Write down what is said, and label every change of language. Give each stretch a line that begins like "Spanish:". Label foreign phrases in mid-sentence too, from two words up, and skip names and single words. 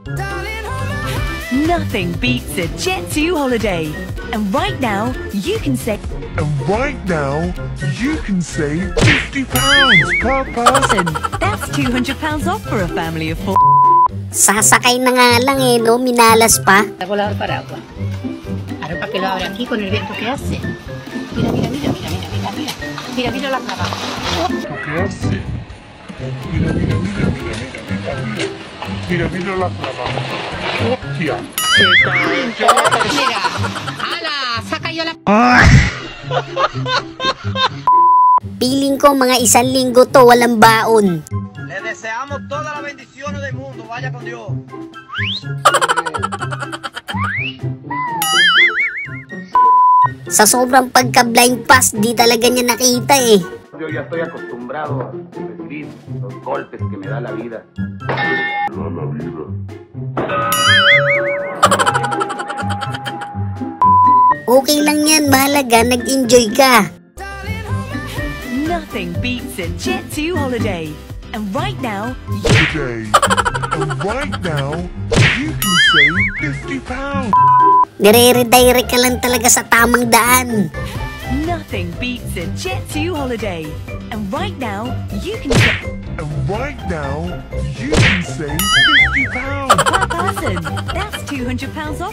English: Nothing beats a Jet2 holiday. And right now, you can save And right now, you can save £50 per person. That's £200 off for a family of 4.
Filipino: Sasakay na nga lang eh, no? Minalas pa.
Spanish: Volador paraguas. Ahora para que lo abre aquí con el viento que hace. Mira, mira, mira, mira, mira, mira, mira. Mira, mira la cara. ¿Qué hace? Mira, mira, mira, mira, mira, mira. Mira, mira la clava. Hostia. Mira. Hala, saka yo la...
Filipino: Piling ko mga 1 linggo to walang baon.
Spanish: Le deseamos todas las bendiciones del mundo. Vaya con Dios.
Filipino: Sa sobrang pagka-
English: blind pass,
Filipino: di talaga niya nakita eh.
Spanish: Yo ya estoy acostumbrado a recibir los golpes que me da la vida.
Filipino: Okay lang yan, mahalaga, nag-enjoy ka.
English: Nothing beats a Jet2 holiday. And right now, Today. And right now, you can save £50.
Filipino: Nire-redirect ka lang talaga sa tamang daan.
English: nothing beats a Jet2 holiday. And right now, you can And right now, you can save £50. per person. That's £200 off.